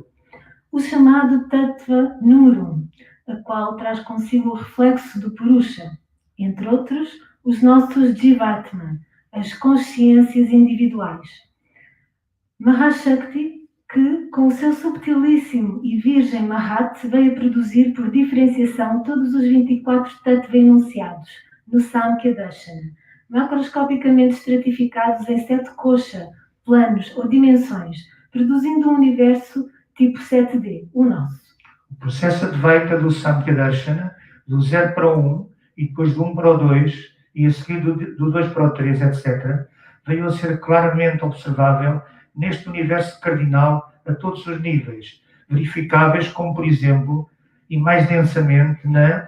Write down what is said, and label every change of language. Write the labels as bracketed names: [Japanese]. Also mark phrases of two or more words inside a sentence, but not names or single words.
[Portuguese] O chamado Tattva número 1, a qual traz consigo o reflexo do Purusha, entre outros, os nossos Jivatma, as consciências individuais. Mahashakti, que, com o seu subtilíssimo e virgem Mahat, veio produzir por diferenciação todos os 24 Tattva enunciados no Samkhya Darshana, macroscopicamente estratificados em 7 kosha, planos ou dimensões, produzindo um universo tipo 7D, o nosso. O processo Advaita do Samkhya Darshana, do 0 para o 1, e depois do 1 para o 2, e a seguir do 2 para o 3, etc., veio a ser claramente observável neste universo cardinal a todos os níveis, verificáveis como, por exemplo, e mais densamente na